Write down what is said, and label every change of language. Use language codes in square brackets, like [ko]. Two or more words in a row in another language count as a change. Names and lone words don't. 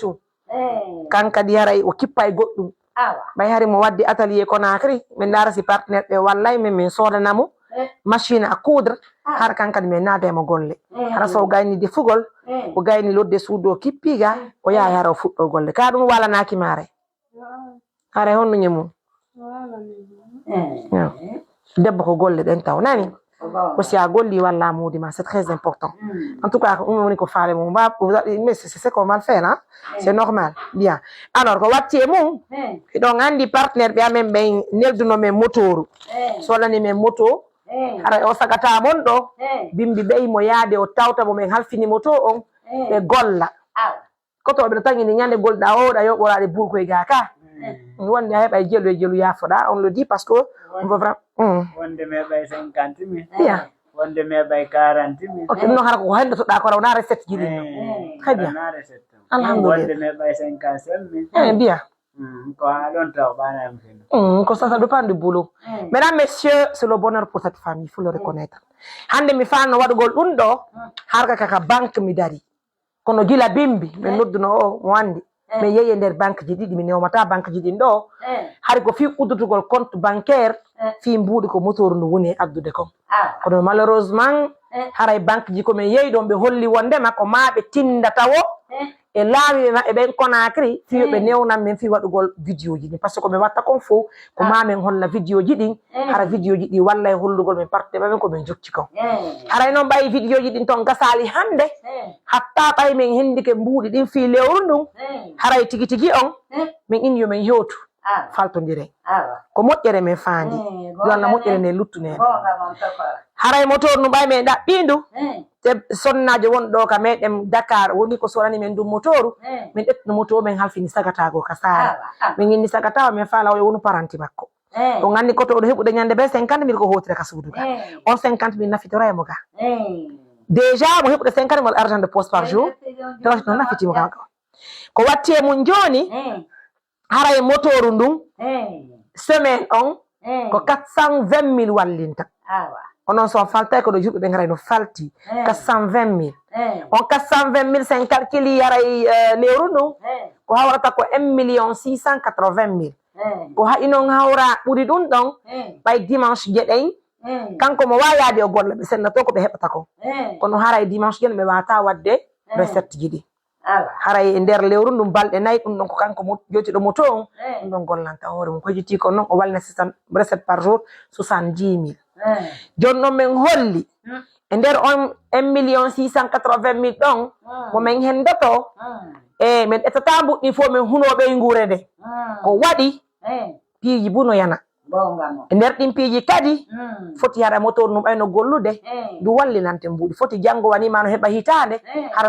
[ff] tun kankadi haray o kippa e goɗɗum ɓay hari mo waddi atelier Conakry min dara si partenaire ɓe wallay min sodanamo [fr] machine à coudre [ff] har kankadi min naademo golle hara so gayni defugol o gayni lodde suudu o kippiga o yaha hara o fuɗɗo golle ka ɗum walanaki mare haray honno ñemum debbo ko golle ɗen taw nani ko si a golli walla mudima [fr] c'est très important. En tout cas [ff] ɗum woni ko faale mum [fr] mais c'est ce qu'on va faire hein? C'est normal. Bien. [ff] Alors ko watti e mum ɗon andi partenaire ɓe amen ɓen nelduno men motoru solani men moto hara o sagata mon ɗo bimbi ɓey mo yaade o tawta mo men halfini moto on ɓe golla koto ɓe no tangini ñande golɗa oɗa yoɓoraɗe burkoye ga ka wonde a heɓa jelu e jelu yafoɗa [fr] on le dit parce que on veut vraiment [ff] wonde meɓay 50 000 bien wonde meɓay 40 000 ok ɗum noon hara ko hendotoɗa ko raw na recette jiɗi [fr] très bien [ff] alhamdulillah wonde meɓay 55 000 bien ko ha ɗon taw ɓanami fino [fr] ko ça dépend du boulot. Mesdames, messieurs, c'est le bonheur pour cette famille, il faut le reconnaître. [ff] Hande mi fanno waɗugol ɗum ɗo harka kaka banque mi dari kono gila bimbi min nodduno o mo andi min yeeyi nder banque ji ɗiɗi mi newmata banque ji ɗin ɗo hari ko fi uddutugol [fr] compte bancaire [ff] fi mbuuɗi ko motoru ndu woni e addude kon kono malheureusement haray banque ji komin yeeyi ɗon ɓe holli wondema ko ma ɓe tindata wo e laawi e ben Conakry fi be newnam men fi wadugol vidéo ji [fr] parce que [ff] ko be watta kon fo ko mamen holla vidéo ji din hara vidéo ji di walla e hollugol men parte bamen ko ben jokki ko hara non bay vidéo ji din ton gasali hande hatta bay men hendike mbuudi din fi lewru ndum hara tigi tigi on men in yo men yotu faltondire ko moƴƴere men faandi yo Allah moƴƴere ne luttune haray motor no bay men dabbindu te sonnajo won do ka medem Dakar woni ko sorani men dum motoru men detno moto men halfini sagatago ka sara men inni sagatawa men fala o wonu paranti makko o ngandi ko to do hebude nyande be 50.000 ko hotira ka suuduga on 50.000 nafitora e mo ga déjà mo hebude 50.000 [fr] argent de poste par jour [ff] to no nafiti mo ga ko watti e mun joni haray motoru ndum semaine on ko 420.000 wallinta onon son falta ko do jubbe be ngaray no falti 420.000 on 420.000 sen calculi yaray lewru no ko hawrata ko 1.680.000 ko ha inon hawra buri dun don bay dimanche jedey kanko mo wayade o golla be senna to ko be hebata ko kono haray dimanche gen be wata wadde recette jidi haray e nder lewru ndum balde nay dum don ko kanko mo joti do moto on don gollanta hore mo ko jiti ko non o walna 600 [fr] recette par jour [ff] 70.000 jonno men holli e nder on 1.680.000 don mo men hendoto e men etata buddi fo men hunobe ngurede ko wadi piiji buno yana e nder din piiji kadi foti hara motor num ayno gollude du wallinante mbudi foti jango wani mano heba hitande hara